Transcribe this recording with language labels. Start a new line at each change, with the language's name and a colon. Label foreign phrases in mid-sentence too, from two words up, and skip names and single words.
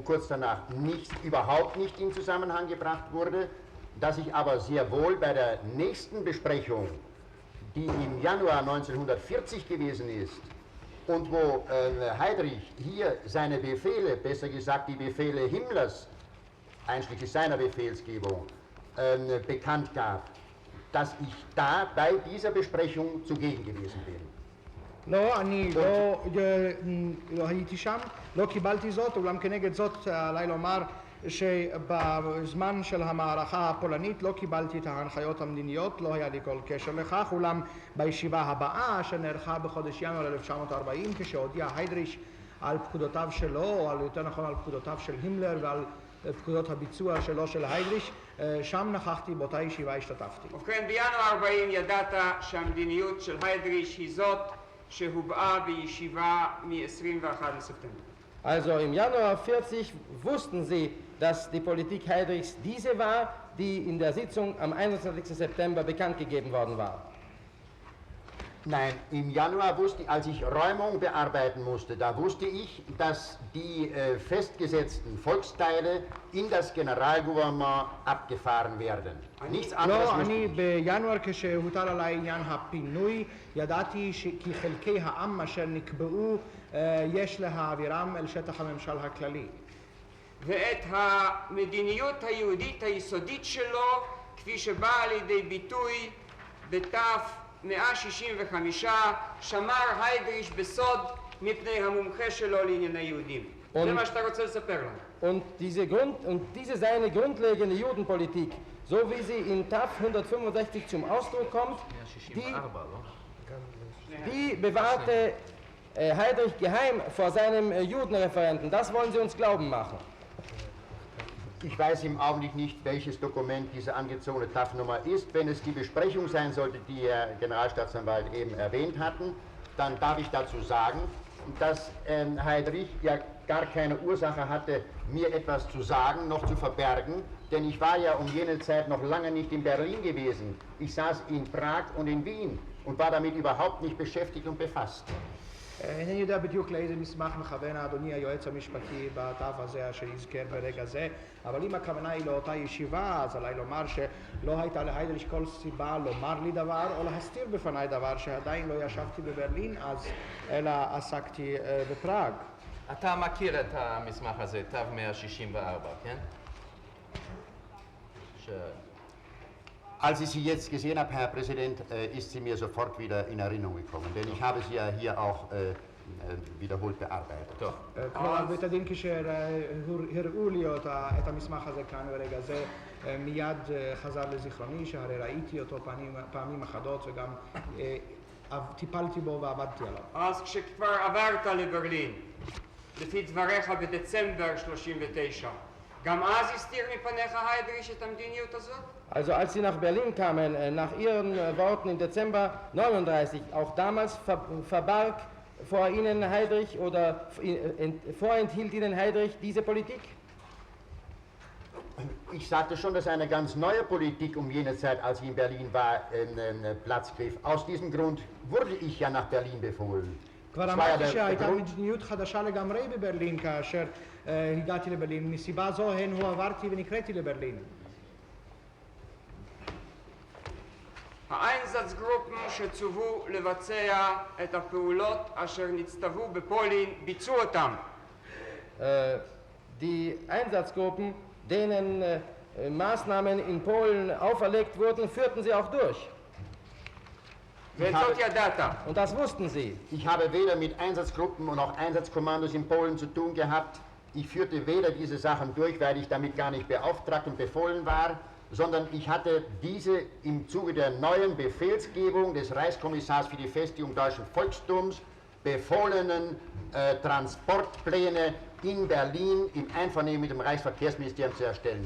German: kurz danach überhaupt nicht in Zusammenhang gebracht wurde, dass ich aber sehr wohl bei der nächsten Besprechung, die im Januar 1940 gewesen ist und wo Heydrich hier seine Befehle, besser gesagt die Befehle Himmlers, einschließlich seiner Befehlsgebung, bekannt gab, dass ich da bei dieser Besprechung zugegen gewesen bin.
Hebrew: לא, אני לא הייתי שם, לא קיבלתי זאת, אולם כנגד זאת עליי לומר שבזמן של המערכה הפולנית לא קיבלתי את ההנחיות המדיניות, לא היה לי כל קשר לכך, אולם בישיבה הבאה שנערכה בחודש ינואר 1940, כשהודיע היידריש על פקודותיו שלו, או יותר נכון על פקודותיו של הימלר ועל פקודות הביצוע שלו של היידריש, שם נכחתי, באותה ישיבה השתתפתי. ובכן, בינואר 40 ידעת שהמדיניות של היידריש היא זאת שהובעה בישיבה מ-21 בספטמבר.
German: Also im Januar 40 wussten Sie, dass die Politik Heydrichs diese war, die in der Sitzung am 21. September bekannt gegeben worden war. Nein, im Januar wusste ich, als ich Räumung bearbeiten musste, da wusste ich, dass die festgesetzten Volksteile in das Generalgouvernement abgefahren werden. Nichts anderes
Hebrew: לא,
German: wusste
Hebrew: אני
German: ich.
Hebrew: בינואר כשהוטל עליי עניין הפינוי, ידעתי כי חלקי העם אשר נקבעו יש להעבירם אל שטח הממשל הכללי. ואת המדיניות היהודית היסודית שלו, כפי שבאה לידי ביטוי בתף 165, שמר היידריש בסוד מפני המומחה שלו לענייני יהודים. זה מה שאתה רוצה לספר לנו.
German: Und diese seine grundlegende Judenpolitik, so wie sie in TAF 165 zum Ausdruck kommt, die bewahrte Heydrich geheim vor seinem Judenreferenten. Das wollen Sie uns glauben machen. Ich weiß im Augenblick nicht, welches Dokument diese angezogene TAF-Nummer ist. Wenn es die Besprechung sein sollte, die Herr Generalstaatsanwalt eben erwähnt hatten, dann darf ich dazu sagen, dass Heydrich ja gar keine Ursache hatte, mir etwas zu sagen, noch zu verbergen, denn ich war ja um jene Zeit noch lange nicht in Berlin gewesen. Ich saß in Prag und in Wien und war damit überhaupt nicht beschäftigt und befasst.
Hebrew: אינני יודע בדיוק לאיזה מסמך מכוון אדוני היועץ המשפטי בתו הזה שיזכר ברגע זה, אבל אם הכוונה היא לאותה ישיבה, אז עליי לומר שלא הייתה להיידריש כל סיבה לומר לי דבר או להסתיר בפניי דבר שעדיין לא ישבתי בברלין אז, אלא עסקתי בפראג. אתה מכיר את המסמך הזה, תו 164, כן?
German: Als ich Sie jetzt gesehen habe, Herr Präsident, ist sie mir sofort wieder in Erinnerung gekommen, denn ich habe sie ja hier auch wiederholt bearbeitet.
Hebrew: כלומר, בית הדין כשהראו לי את המסמך הזה כאן ברגע זה, מיד חזר לזיכרוני שהרי ראיתי אותו פעמים אחדות וגם טיפלתי בו ועבדתי עליו. אז כשכבר עברת לברלין, לפי דבריך בדצמבר 39, גם אז הסתיר מפניך היידריש את המדיניות הזאת?
German: Also als Sie nach Berlin kamen, nach Ihren Worten im Dezember 39, auch damals verbarg vor Ihnen Heydrich oder vorenthielt Ihnen Heydrich diese Politik? Ich sagte schon, dass eine ganz neue Politik um jene Zeit, als ich in Berlin war, Platz griff. Aus diesem Grund wurde ich ja nach Berlin befohlen.
Hebrew: כבר אמרתי שהייתה מדיניות חדשה לגמרי בברלין כאשר הגעתי לברלין. מסיבה זו הועברתי ונקראתי לברלין. האיינזאצגרופן שצוו לבצע את הפעולות אשר נצטוו בפולין ביצעו אותם.
German: Die Einsatzgruppen, denen Maßnahmen in Polen auferlegt wurden, führten sie auch durch. Und das wussten sie. Ich habe weder mit Einsatzgruppen und auch Einsatzkommandos in Polen zu tun gehabt. Ich führte weder diese Sachen durch, weil ich damit gar nicht beauftragt und befohlen war, sondern ich hatte diese im Zuge der neuen Befehlsgebung des Reichskommissars für die Festigung deutschen Volkstums befohlenen Transportpläne in Berlin im Einvernehmen mit dem Reichsverkehrsministerium zu erstellen.